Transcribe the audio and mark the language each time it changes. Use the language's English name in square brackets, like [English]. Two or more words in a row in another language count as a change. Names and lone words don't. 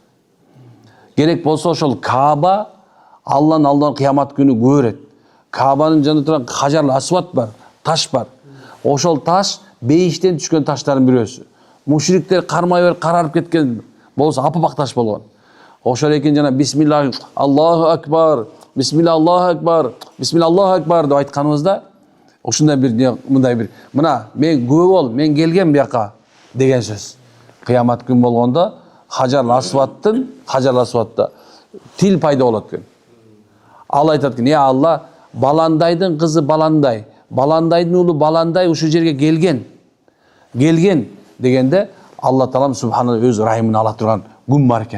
[Kyrgyz] Керек болсо ошол Кааба Алланын алдынан кыямат күнү көрөт. Каабанын жанында турган Хажар Асват бар, таш бар. Ошол таш бейиштен түшкөн таштардын бирөөсү. Мушриктер кармай берип карарып кеткен болсо аппак таш болгон. Ошол экен жана [Arabic] بسم الله الله أكبر, بسم الله الله أكبر, بسم الله الله أكبر [Kyrgyz] деп айтканыбызда ушундай бир мындай бир мына мен күбө бол, мен келгем бияка деген сөз. Кыямат күн болгондо Хажар Асватта тил пайда болот экен. Ал айтат экен, [Arabic] يا الله, [Kyrgyz] Баландайдын кызы Баландай, Баландайдын уулу Баландай ушул жерге келген дегенде Алла Таалам субханалла өз райымын ала турган күн бар экен.